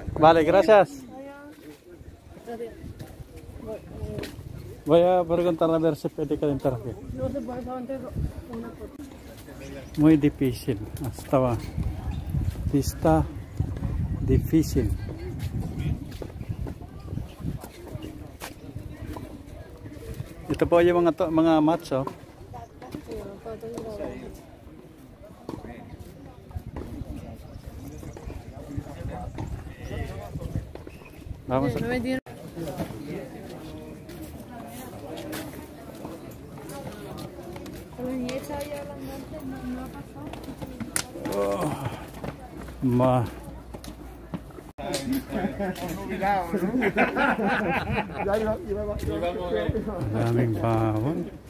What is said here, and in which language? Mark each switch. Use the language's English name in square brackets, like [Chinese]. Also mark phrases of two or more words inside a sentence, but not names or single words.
[Spanish] Vale, gracias. Voy a preguntar a ver si puede calentar aquí. No se puede antes una foto. Muy difícil. Estaba pista difícil. [Filipino] Ito po yung mga mats, oh. [Spanish] Vamos a... [Filipino] Oh, daming bawon.